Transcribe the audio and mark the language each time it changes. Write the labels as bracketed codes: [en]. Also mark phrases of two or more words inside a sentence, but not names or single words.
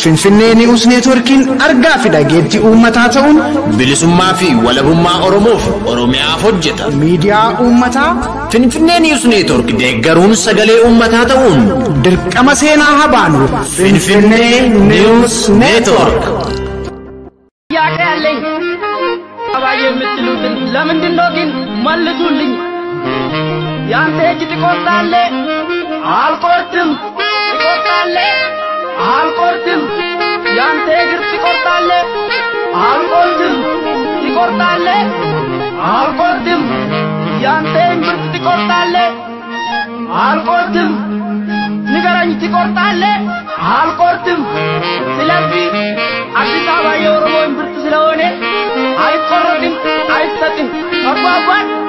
[om] Finfinnee News Networkiin argaa fi dhageettii uummataa ta'uun bilisummaa fi walabummaa Oromoof Oromiyaaf hojjeta. miidiyaa uummataa Finfinnee News Network deeggaruun sagalee uummataa ta'uun dirqama seenaa habaanu. Finfinnee News Network. [am] ያቀያለኝ አባዬ የምትሉትን ለምንድን ነው ግን መልሱልኝ ያንተ እጅ ትቆርጣለ አልቆርጥም ትቆርጣለ አልቆርጥም ያንተ እግር ትቆርጣለ አልቆርጥም ትቆርጣለ አልቆርጥም ያንተ እምብርት ትቆርጣለ አልቆርጥም ንገረኝ ትቆርጣለ አልቆርጥም ስለዚህ አዲስ አበባ የኦሮሞ እምብርት ስለሆነ አይቆረጥም አይሰጥም ተባባል